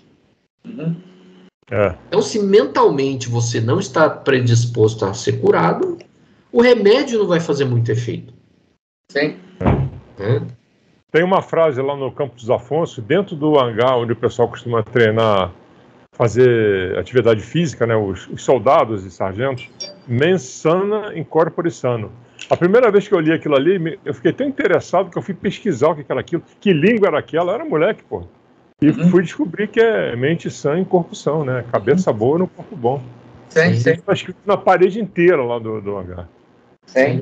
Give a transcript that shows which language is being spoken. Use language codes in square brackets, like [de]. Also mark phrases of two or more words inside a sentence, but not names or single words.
[pt] Então, se mentalmente você não está predisposto a ser curado, o remédio não vai fazer muito efeito. Sim. Tem uma frase lá no Campo dos Afonso, dentro do hangar onde o pessoal costuma treinar, fazer atividade física, né, os soldados e sargentos, [la] mens sana in corpore sano. [pt] A primeira vez que eu li aquilo ali, eu fiquei tão interessado que eu fui pesquisar o que era aquilo, que língua era aquela, eu era moleque, pô. E fui descobrir que é mente sã em corpo são, né, cabeça boa no corpo bom. Sim. Está escrito na parede inteira lá do hangar. Sim.